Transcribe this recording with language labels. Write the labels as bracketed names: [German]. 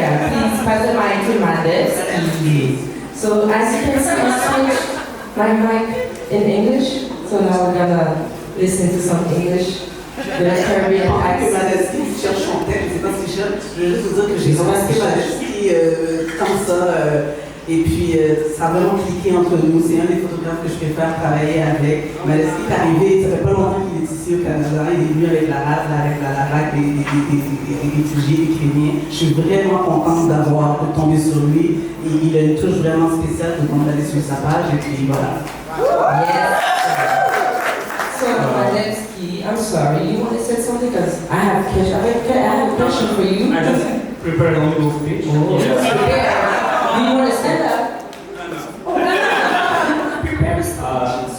[English] Please pass the mic to Mandev. So as you can see, I switched my mic in English. So now we're gonna listen to some English. The Caribbean [French] Pendant que [English] accent. [French] Madesky cherche son thème, je ne sais pas si je veux juste vous dire que j'ai remarqué Madesky comme ça. Et puis, ça a vraiment cliqué entre nous. C'est un des photographes que je préfère travailler avec. Madesky est arrivé, ça fait pas longtemps qu'il est ici au Canada. Il est venu avec la RAC, des réfugiés, des Ukrainiens. Je suis vraiment contente d'avoir tombé sur lui. Et il a une touche vraiment spéciale, tout le monde d'aller sur sa page. Et puis voilà. [English] Yes. So Madevsky, I'm sorry, you want to say something? Because I have a question for you. I just prepared a little speech. Oh. Yes. Do you want to stand up? Prepare a speech.